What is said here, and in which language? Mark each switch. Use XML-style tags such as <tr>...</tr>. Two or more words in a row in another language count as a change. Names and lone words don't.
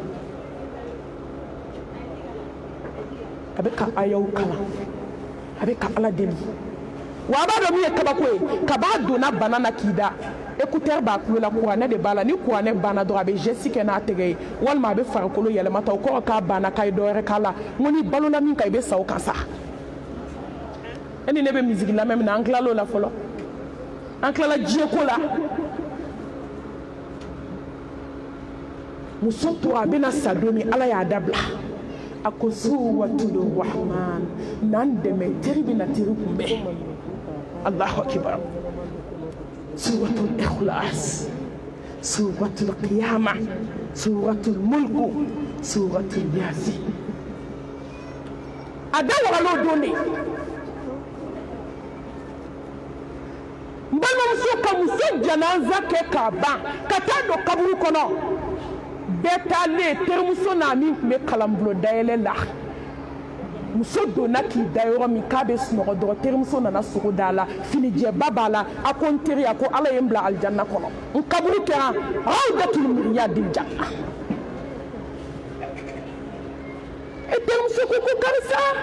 <bm>a bɛ ka ayaw kalan a bɛ ka ala deli wa a b'a dɔn min ye kabako ye kab'a donna bana na k'i da écouteur b'a tulo la kuranɛ de b'a la ni kuranɛ banna dɔrɔn a bɛ geste kɛ n'a tɛgɛ ye walima a bɛ farikolo yɛlɛma ta o kɔrɔ k'a banna k'a ye dɔwɛrɛ k'a la n ko ni balola min kan i bɛ sa o kan sa e ni ne bɛ misiki lamɛn min na an tilal'o la fɔlɔ an tilala diɲɛko la muso tora a bɛna sa don min ala y'a dabila a ko suwatul rahman n'an dɛmɛ teri bɛ na teri kunbɛn</bm> <ar>الله أكبر</ar> <bm>suratul ikhlas suratul qiyama suratul mulku suratul yasin a da wagal'o don de n balimamuso ka muso janaza kɛ k'a ban ka taa don kaburu kɔnɔ bɛɛ taalen terimuso n'a min tun bɛ kalanbulon dayɛlɛ la muso donna k'i da yɔrɔ min k'a bɛ sunɔgɔ dɔrɔn terimuso nana sogo da la finijɛba b'a la a ko n teri a ko ala ye n bila alijanna kɔnɔ n kaburu kɛra</bm> <ar>روضة من رياض الجنة</ar> <bm>e terimuso ko karisa</bm>